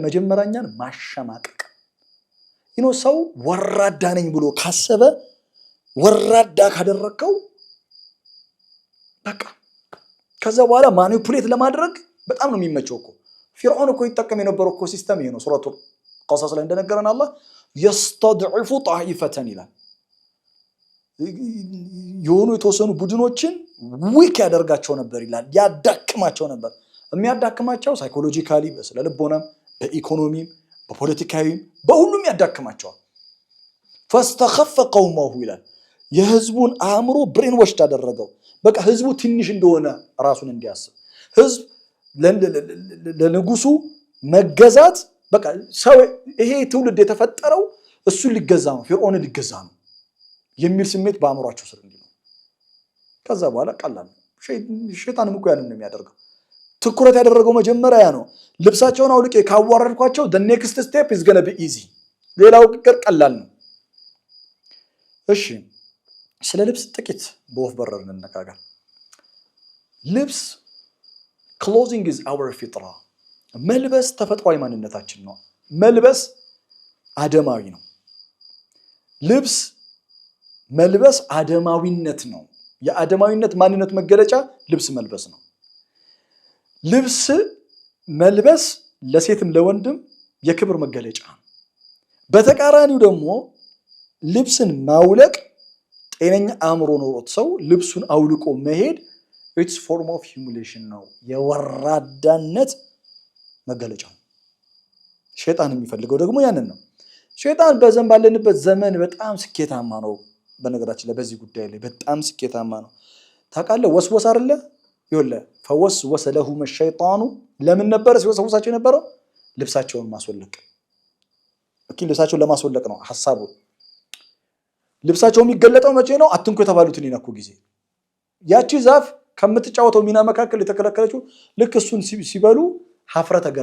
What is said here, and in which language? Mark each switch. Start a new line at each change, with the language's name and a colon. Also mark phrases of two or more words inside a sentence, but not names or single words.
Amharic: መጀመሪያኛን ማሸማቀቅ። ሰው ወራዳ ነኝ ብሎ ካሰበ ወራዳ ካደረከው በቃ ከዛ በኋላ ማኒፑሌት ለማድረግ በጣም ነው የሚመቸው እኮ። ፊርዓውን እኮ ይጠቀም የነበረው እኮ ሲስተም ይሄ ነው። ሱረቱ ቀሰስ ላይ እንደነገረን አላህ
Arabic: يستضعف طائفة
Amharic: ይላል የሆኑ የተወሰኑ ቡድኖችን ዊክ ያደርጋቸው ነበር ይላል ያዳክማቸው ነበር የሚያዳክማቸው ሳይኮሎጂካሊ በስነ ልቦናም በኢኮኖሚም በፖለቲካዊም በሁሉም ያዳክማቸው
Arabic: فاستخف قومه
Amharic: ይላል የህዝቡን አእምሮ
English: brain wash
Amharic: ታደረገው በቃ ህዝቡ ትንሽ እንደሆነ ራሱን እንዲያስብ ህዝብ ለንጉሱ መገዛት በቃ ሰው ይሄ ትውልድ የተፈጠረው እሱ ሊገዛ ነው ፍርዖን ሊገዛ ነው የሚል ስሜት በአእምሮአቸው ስር እንዲኖር ከዛ በኋላ ቀላል ሸይጣንም እኮ ያንን ነው የሚያደርገው ትኩረት ያደረገው መጀመሪያ ነው ልብሳቸውን አውልቄ ካዋረድኳቸው
English: the next step is going to be easy
Amharic: ሌላው ቅር ቀላል ነው እሺ ስለ ልብስ ጥቂት በወፍ በረር እንነጋገር ልብስ
English: clothing is our fitra
Amharic: መልበስ ተፈጥሯዊ ማንነታችን ነው መልበስ አደማዊ ነው ልብስ መልበስ አደማዊነት ነው የአደማዊነት ማንነት መገለጫ ልብስ መልበስ ነው ልብስ መልበስ ለሴትም ለወንድም የክብር መገለጫ ነው በተቃራኒው ደግሞ ልብስን ማውለቅ ጤነኛ አእምሮ ኖሮት ሰው ልብሱን አውልቆ መሄድ
English: it's form of humiliation
Amharic: ነው የወራዳነት መገለጫ ሸይጣን የሚፈልገው ደግሞ ያንን ነው ሸይጣን ባለንበት ዘመን በጣም ስኬታማ ነው በነገራችን ላይ በዚህ ጉዳይ ላይ በጣም ስኬታማ ነው ታውቃለህ ወስወስ አይደለ ይወለ
Arabic: فوسوس لهم الشيطان
Amharic: ለምን ነበር ሲወሰውሳቸው የነበረው ልብሳቸውን ማስወለቅ ልብሳቸውን ለማስወለቅ ነው ሐሳቡ ልብሳቸው የሚገለጠው መቼ ነው አትንኩ የተባሉትን ይነኩ ጊዜ ያቺ ዛፍ ከምትጫወተው ሚና መካከል የተከለከለችው ልክ እሱን ሲበሉ ሀፍረተ